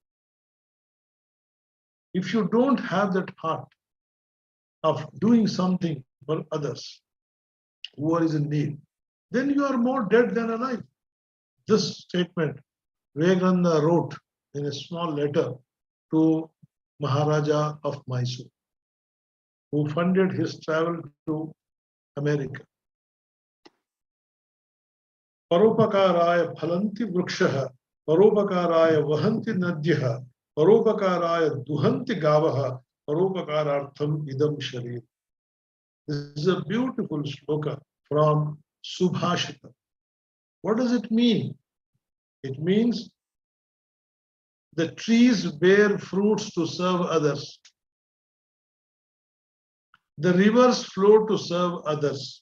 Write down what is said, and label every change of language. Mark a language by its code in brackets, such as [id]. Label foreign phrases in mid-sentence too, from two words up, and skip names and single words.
[en] If you don't have that heart of doing something for others who are in need, then you are more dead than alive. This statement Vivekananda wrote in a small letter to Maharaja of Mysore, who funded his travel to America. [sa] Paropakaraaya phalanti vrukshah, paropakaraaya vahanti nadyah, paropakaraaya duhanti gavah, paropakarartham idam sharir. [en] This is a beautiful shloka from Subhashita. What does it mean? It means the trees bear fruits to serve others. The rivers flow to serve others.